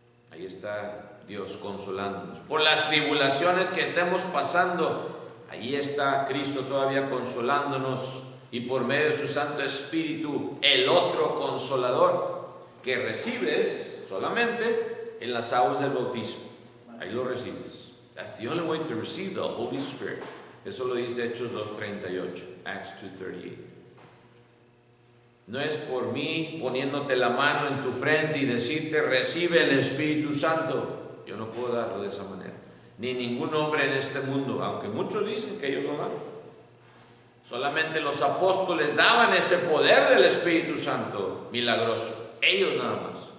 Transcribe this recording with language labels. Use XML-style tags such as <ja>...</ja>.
<es>Ahí está Dios consolándonos. Por las tribulaciones que estemos pasando, ahí está Cristo todavía consolándonos. Y por medio de su Santo Espíritu, el otro consolador que recibes solamente en las aguas del bautismo. Ahí lo recibes.</es> <en>That's the only way to receive the Holy Spirit.</en> <es>Eso lo dice Hechos 2:38, Acts 2:38. No es por mí poniéndote la mano en tu frente y decirte recibe el Espíritu Santo. Yo no puedo darlo de esa manera. Ni ningún hombre en este mundo, aunque muchos dicen que ellos lo dan. Solamente los apóstoles daban ese poder del Espíritu Santo milagroso. Ellos nada más.</es>